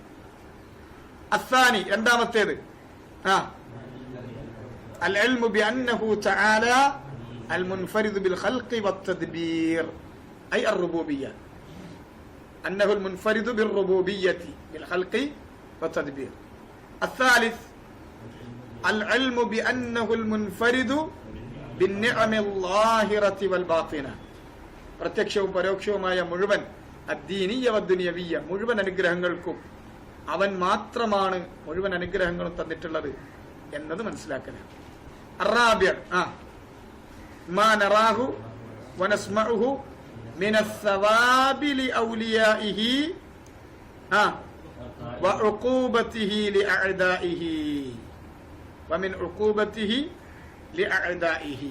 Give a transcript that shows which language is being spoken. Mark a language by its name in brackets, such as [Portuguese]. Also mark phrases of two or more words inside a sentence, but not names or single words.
[Arabic] അസ്സാനി രണ്ടാമത്തേത് العلم بأنه تعالى المنفرد بالخلق والتدبير أي الربوبية أنه المنفرد بالربوبية بالخلق والتدبير ഐ അർറുബൂബിയ്യ, അന്നഹു അൽ മുൻഫരിദു ബിർ റുബൂബിയ്യതി ബിൽ ഖൽഖി വത്തദ്ബീർ. الثالث العلم بأنه المنفرد بالنعم الظاهرة والباطنة, [Malayalam] പ്രത്യക്ഷവും പരോക്ഷവുമായ മുഴുവൻ [Arabic] الدينية والدنيوية [Malayalam] മുഴുവൻ അനുഗ്രഹങ്ങൾക്കും അവൻ മാത്രമാണ് മുഴുവൻ അനുഗ്രഹങ്ങളും തന്നിട്ടുള്ളത് എന്നത് മനസ്സിലാക്കണം. [Arabic] عربية ما نراه ونسمعه من الثواب لأوليائه وعقوبته لأعدائه ومن عقوبته لأعدائه.